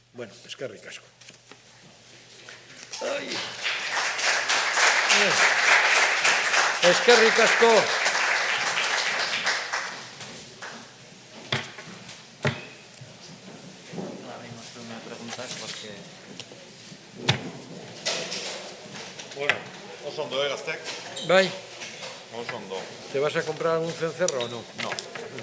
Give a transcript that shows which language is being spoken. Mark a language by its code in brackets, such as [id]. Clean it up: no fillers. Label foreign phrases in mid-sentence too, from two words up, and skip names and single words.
[es] Bueno, es que ricasco. ¡Ay! Es que ricasco. Ahora mismo me preguntas porque... [eu] Bueno, oso ondo gaztek. Bai. oso ondo. [es] ¿Te vas a comprar algún cencerro o no? No.